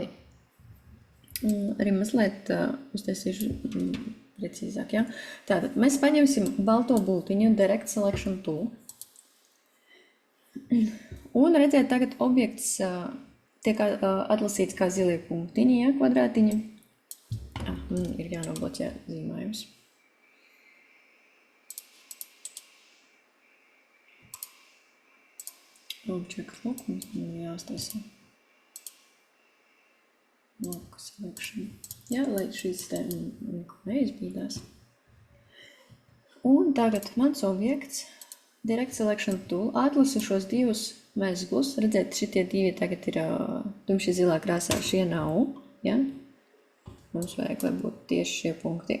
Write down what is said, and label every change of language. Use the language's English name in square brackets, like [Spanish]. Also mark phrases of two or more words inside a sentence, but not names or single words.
[Latvian] Arī mazliet uztaisīšu precīzāk, ja? Tātad, mēs paņemsim balto bultiņu, [English] Direct Selection Tool. [Latvian] Un redziet, tagad objekts tiek atlasīts kā zilie punktiņi, ja, kvadrātiņi. Ir jānobloķē zīmējums. [English] Object look, [Latvian] mums jāuztaisa [English] look selection. [Latvian] Jā, lai šīs te neizbīdās. Un tagad mans objekts, [English] Direct Selection Tool, [Latvian] atlasa šos divus mezglus. Redzēt, šitie divi tagad ir tumši zilā krāsā, šie nav. Ja? Mums vajag, lai būtu tieši šie punkti.